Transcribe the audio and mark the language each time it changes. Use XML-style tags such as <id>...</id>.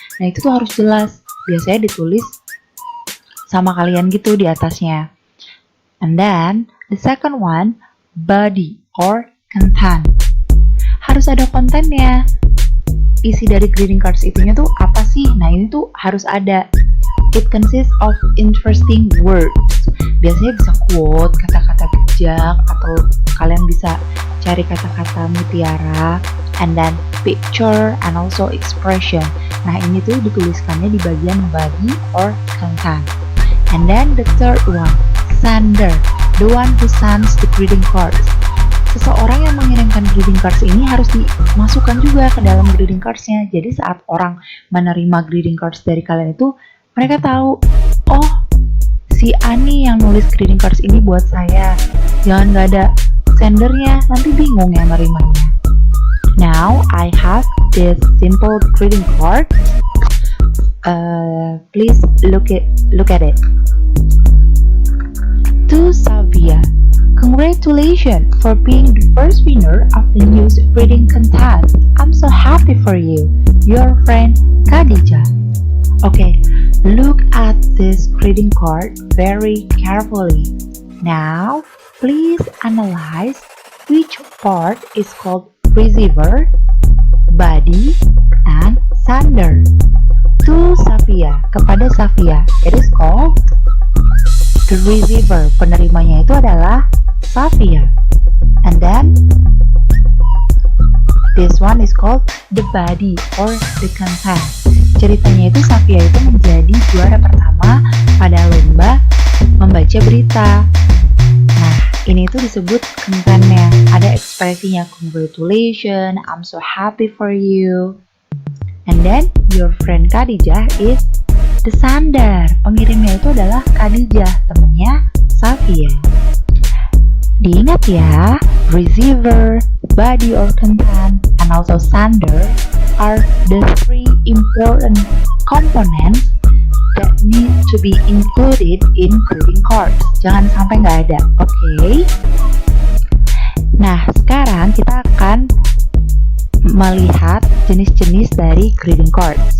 <id>Nah itu tuh harus jelas, biasanya ditulis sama kalian gitu di atasnya.</id> <en>And then the second one, body or content.</en> <id>Harus ada kontennya. Isi dari greeting cards itunya tuh apa sih? Nah ini tuh harus ada.</id> <en>It consists of interesting words.</en> <id>Biasanya bisa quote, kata-kata bijak, atau kalian bisa cari kata-kata mutiara,</id> <en>and then picture and also expression.</en> <id>Nah ini tuh dituliskannya di bagian body or content.</id> <en>And then the third one, sender, the one who sends the greeting cards.</en> <id>Seseorang yang mengirimkan greeting cards ini harus dimasukkan juga ke dalam greeting cards-nya. Jadi saat orang menerima greeting cards dari kalian itu, mereka tahu, oh si Ani yang nulis greeting cards ini buat saya. Jangan gak ada sendernya, nanti bingung yang nerimanya.</id> <en>Now I have this simple greeting card. Please look at it. To Savia, congratulations for being the first winner of the news reading contest. I'm so happy for you. Your friend Khadijah. Okay, look at this greeting card very carefully. Now, please analyze which part is called receiver, body, and sender. To Savia, kepada Savia, it is called the receiver.</en> <id>Penerimanya itu adalah Savia.</id> <en>And then this one is called the body or the content.</en> <id>Ceritanya itu Savia itu menjadi juara pertama pada lomba membaca berita. Nah, ini tuh disebut kontennya. Ada ekspresinya,</id> <en>congratulations, I'm so happy for you. And then your friend Khadijah is the sender. Pengirimnya itu adalah Khadijah, temannya Savia.</en> <id>Diingat ya,</id> <en>receiver, body or content, and also sender are the three important components that need to be included in greeting cards.</en> <id>Jangan sampai nggak ada, oke? Nah, sekarang kita akan melihat jenis-jenis dari greeting cards.</id>